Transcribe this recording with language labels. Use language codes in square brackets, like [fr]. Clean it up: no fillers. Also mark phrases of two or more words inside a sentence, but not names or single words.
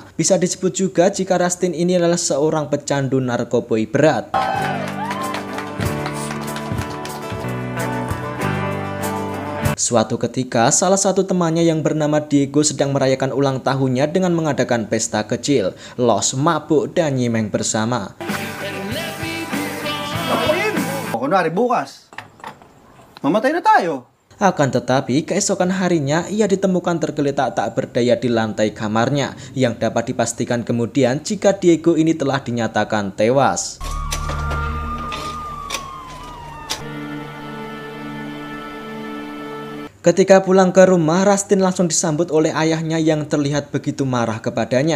[id] Bisa disebut juga jika Rustin ini adalah seorang pecandu narkoboy berat. Suatu ketika, salah satu temannya yang bernama Diego sedang merayakan ulang tahunnya dengan mengadakan pesta kecil, los, mabuk, dan nyimeng bersama. [tl] Kunwari bukas, mamatay na tayo. [id] Akan tetapi, keesokan harinya ia ditemukan tergeletak tak berdaya di lantai kamarnya, yang dapat dipastikan kemudian jika Diego ini telah dinyatakan tewas. Ketika pulang ke rumah, Rustin langsung disambut oleh ayahnya yang terlihat begitu marah kepadanya.